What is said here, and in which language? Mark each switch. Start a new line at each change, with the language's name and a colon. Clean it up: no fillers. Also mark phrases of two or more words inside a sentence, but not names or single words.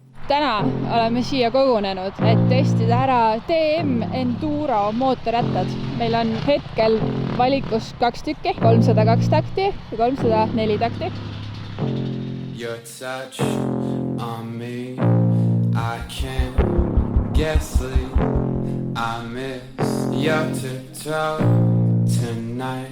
Estonian: Täna oleme siia kogunenud, et testida ära TM Enduro mootorrattad. Meil on hetkel valikus 2 tükki, 302 takti ja 304 takti.
English: Your touch on me, I can't get sleep. I miss your tiptoe tonight.